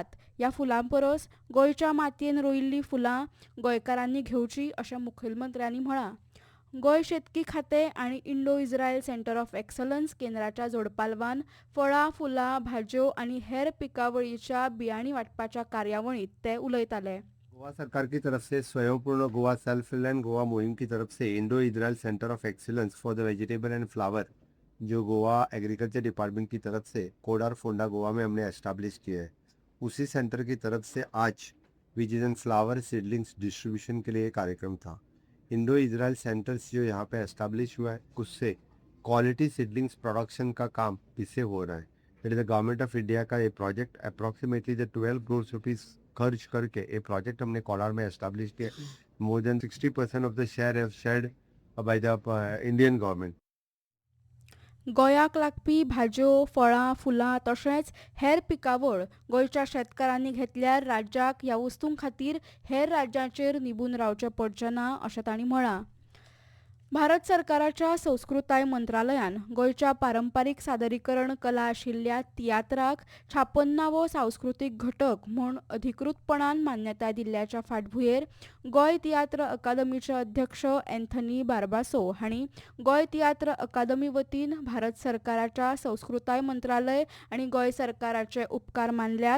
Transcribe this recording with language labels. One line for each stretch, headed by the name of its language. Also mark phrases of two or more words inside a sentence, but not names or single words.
Konkani: ह्या फुलां परस गोंयच्या मातयेन रोयिल्लीं फुलां गोंयकारांनी घेवची अशें मुखेलमंत्र्यांनी म्हळां. गोंय शेतकी खातें आनी इंडो इस्रायल सेंटर ऑफ एक्सलन्स केंद्राच्या जोडपालवान फळां फुलां भाज्यो आनी हेर पिकावळीच्या बियाणीं वांटपाच्या कार्यावळींत ते उलयताले.
Hindi: गोवा सरकार की तरफ से स्वयंपूर्ण गोवा
English: self reliant Goa
Hindi: मुहिम की तरफ से इंडो इजराइल सेंटर ऑफ एक्सीलेंस फॉर द वेजिटेबल एंड फ्लावर जो गोवा एग्रीकल्चर डिपार्टमेंट की तरफ से कोडार फोंडा गोवा में हमने एस्टाब्लिश किया है, उसी सेंटर की तरफ से आज
English: vegetable flower seedlings distribution
Hindi: के लिए कार्यक्रम था. इंडो इजराइल सेंटर्स जो यहाँ पे एस्टाब्लिश हुआ है उससे
English: quality seedlings production
Hindi: का काम इससे हो रहा है.
English: it is the Government of India
Hindi: का ये प्रोजेक्ट
English: approximately the
Hindi: 12 करोड़ रुपीज खर्च करके ये प्रोजेक्ट हमने कोलार में एस्टाब्लिश किया.
English: More than 60% of the share have shared by the Indian government.
Konkani: गोंयाक लागपी भाज्यो फळां फुलां तशेंच हेर पिकावळ गोंयच्या शेतकारांनी घेतल्यार राज्याक ह्या वस्तूं खातीर हेर राज्यांचेर निबून रावचें पडचें ना अशें तांणी म्हळां. भारत सरकाराच्या संस्कृताय मंत्रालयान गोंयच्या पारंपारीक सादरीकरण कला आशिल्ल्या तियात्राक 56वो सांस्कृतीक घटक म्हूण अधिकृतपणान मान्यताय दिल्ल्याच्या फाटभुंयेर गोंय तियात्र अकादमीचे अध्यक्ष एंथनी बार्बासो हांणी गोंय तियात्र अकादमी वतीन भारत सरकाराच्या संस्कृताय मंत्रालय आनी गोंय सरकाराचे उपकार मानल्यात.